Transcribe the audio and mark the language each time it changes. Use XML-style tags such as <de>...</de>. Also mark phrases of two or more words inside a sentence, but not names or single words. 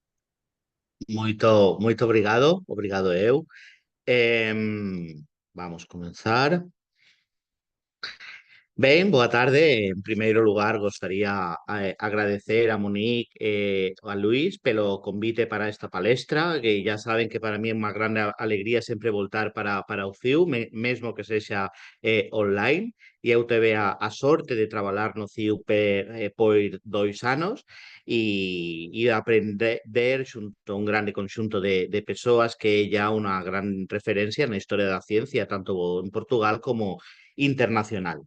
<pt>Muito obrigado, obrigado eu.</pt> <gl>Vamos comenzar. Ben, boa tarde. En primeiro lugar, gostaria agradecer a Monique e a Luís pelo convite para esta palestra, que já saben que para mí é unha grande alegría sempre voltar para o CIU, mesmo que sexa online, e eu teve a sorte de traballar no CIU por 2 anos e aprender xunto a un grande conxunto de persoas que é ya unha gran referencia na historia da ciencia, tanto en Portugal como internacional.</gl>